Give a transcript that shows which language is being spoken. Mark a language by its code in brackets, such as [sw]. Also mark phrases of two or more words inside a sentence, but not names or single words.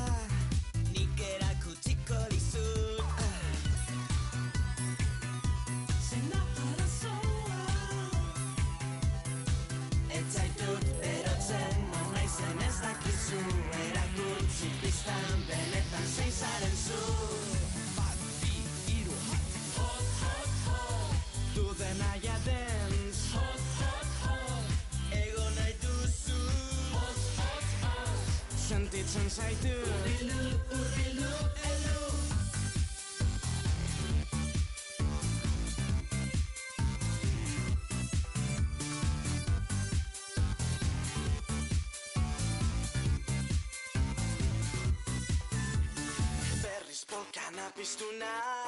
[eu] Nik erakutsiko dizut. Zein da arazoa. Ez zaitut berotzen, non naizen ez dakizu. Erakutsi pistan benetan zein zaren zu. [en] Bad beat, hero hot. Hot, hot, hot. Do the Naya dance. Hot, hot, hot. [eu] Ego nahi duzu. [en] Hot, hot, hot. [eu] Sentitzen zaitu. Urrilu, urrilu, elu. Berriz polkana piztu nahi.